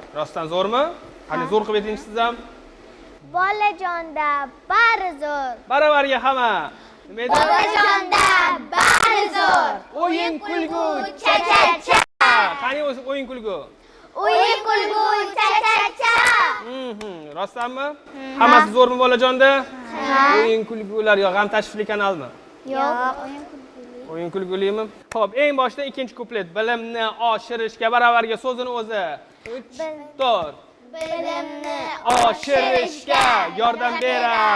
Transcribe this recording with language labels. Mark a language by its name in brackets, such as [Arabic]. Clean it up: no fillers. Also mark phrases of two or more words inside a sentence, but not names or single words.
[Uzbek] Rostdan zo'rmi? Qani zo'r qilib ayting siz ham. Bolajonda bari zo'r. Baravarga hamma. Nima edi? Bolajonda bari zo'r. O'yin kulgu Cha-cha-cha. Qani o'zi o'yin kulgu? O'yin kulgu cha-cha-cha. Rostdanmi? Hammasi zo'rmi bolajonda? O'yin kulgular yo g'am tashvishli kanalmi? Yo'q. O'yin kulgulimi? Xo'p, eng boshda ikkinchi kuplet. Bilimni oshirishga baravarga so'zini o'zi. 3, 4. Bilimni Oshirishga yordam berar